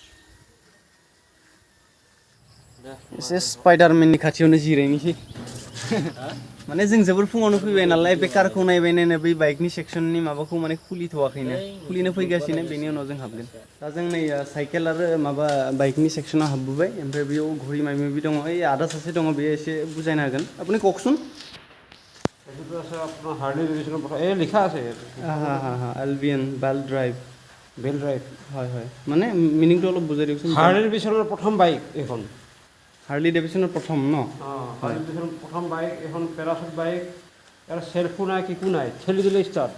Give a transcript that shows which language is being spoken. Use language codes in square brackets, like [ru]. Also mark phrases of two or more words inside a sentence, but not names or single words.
[brx] एसे स्पाइडारमेननि खाथियावनो जिरायनोसै माने जों जोबोर फुङावनो फैबाय नालाय बे कारखौ नायबाय बै बाइकनि सेक्सननि माबाखौ माने खुलिथ'वाखैनो खुलिनो फैगासिनो बेनि उनाव जों हाबगोन दा जों नै साइकेल आरो माबा बाइकनि सेक्सनाव हाबबोबाय ओमफ्राय बेयाव घरि माबा माबि दङ ओइ आदा सासे दङ बेयो एसे बुजायनो हागोन [as] আপুনি কওকচোন এইটো আছে আপোনাৰ হাৰ্লি ডেভিডছনৰ কথা এই লিখা আছে এলভিএন বেল ড্ৰাইভ হয় হয় মানে মিনিংটো অলপ বুজাই দিয়কচোন হাৰ্লি ডেভিডছনৰ প্ৰথম বাইক এইখন হাৰ্লি ডেভিডছনৰ প্ৰথম ন হাৰ্লি ডেভিডছনৰ প্ৰথম বাইক এখন পেৰাচুট বাইক ইয়াৰ চেল্ফো নাই কিকো নাই ঠেলি দিলে ষ্টাৰ্ট